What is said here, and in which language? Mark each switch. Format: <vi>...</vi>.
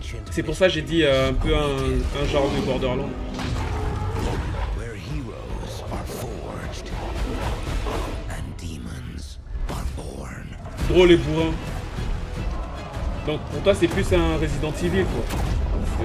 <fr>C'est pour ça que j'ai dit un peu un genre de Borderlands.</fr> <en>Where heroes are forged and demons are born.</en> <fr>Drôle et bourrin. Donc pour toi c'est plus un Resident Evil, quoi.</fr>